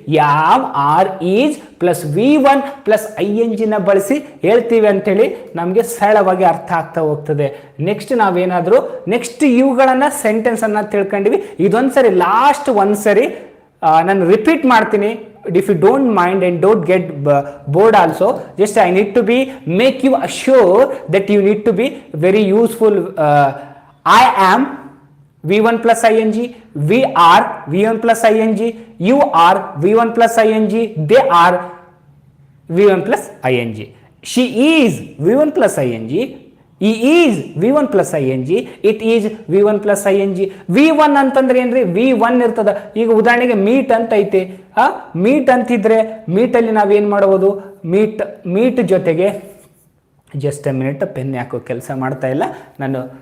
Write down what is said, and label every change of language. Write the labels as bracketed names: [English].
[Kannada] Yam, R, is plus V1 plus ING ನ ಬಳಸಿ ಹೇಳ್ತೀವಿ ಅಂತೇಳಿ ನಮಗೆ ಸರಳವಾಗಿ ಅರ್ಥ ಆಗ್ತಾ ಹೋಗ್ತದೆ. ನೆಕ್ಸ್ಟ್ ನಾವೇನಾದ್ರೂ ನೆಕ್ಸ್ಟ್ ಇವುಗಳನ್ನ ಸೆಂಟೆನ್ಸ್ ಅನ್ನ ತಿಳ್ಕೊಂಡಿವಿ. ಇದೊಂದ್ಸರಿ ಲಾಸ್ಟ್ ಒಂದ್ಸರಿ ನಾನು ರಿಪೀಟ್ ಮಾಡ್ತೀನಿ. [English] If you don't mind and don't get bored also, just I need to be make you assure that you need to be very useful. I am V1 plus ING, we are V1 plus ING, you are V1 plus ING, they are V1 plus ING. She is V1 plus ING, he is V1 plus ING, it is V1 plus ING. [Kannada] V1 ಅಂತಂದ್ರೆ ಏನ್ರಿ, V1 ಇರ್ತದ. ಈಗ ಉದಾಹರಣೆಗೆ meet ಅಂತ ಐತೆ. Meet ಅಂತಿದ್ರೆ meet ಅಲ್ಲಿ ನಾವೇನ್ ಮಾಡಬಹುದು, ಮೀಟ್ ಜೊತೆಗೆ [English] just a minute, [Kannada] ಪೆನ್ ಯಾಕೋ ಕೆಲಸ ಮಾಡ್ತಾ ಇಲ್ಲ ನಾನು.